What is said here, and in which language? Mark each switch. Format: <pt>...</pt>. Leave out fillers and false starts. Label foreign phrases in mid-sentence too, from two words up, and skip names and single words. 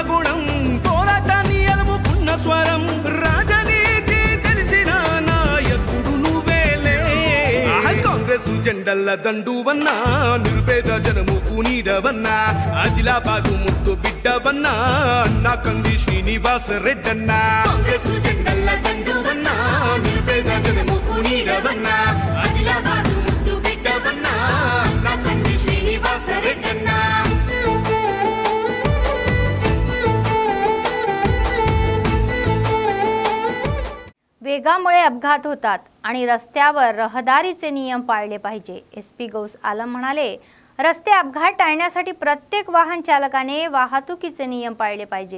<te>గుణం పోరాటాన్ని అలుముకున్న స్వరం రాజనీతి తెలిసిన నాయకుడు నువ్వేలే కాంగ్రెస్ జెండల్ల దండువన్నా నిరుపేద జనముకు నీడవన్నా ఆదిలాబాదు ముద్దు బిడ్డవన్నా అన్నా కంది శ్రీనివాస రెడ్డన్నా కాంగ్రెస్ జెండల్ల దండువన్నా నిరుపేద జనముకు నీడవన్నా ఆదిలాబాదు ముద్దు బిడ్డవన్నా అన్నా కంది శ్రీనివాస रेड्डण्णा</te> <mr>वेगामुळे अपघात होतात आणि रस्त्यावर रहदारीचे नियम पाळले पाहिजे। एसपी गौस आलम म्हणाले, रस्ते अपघात टाळण्यासाठी प्रत्येक वाहन चालकाने वाहतुकीचे नियम पाळले पाहिजे।</mr>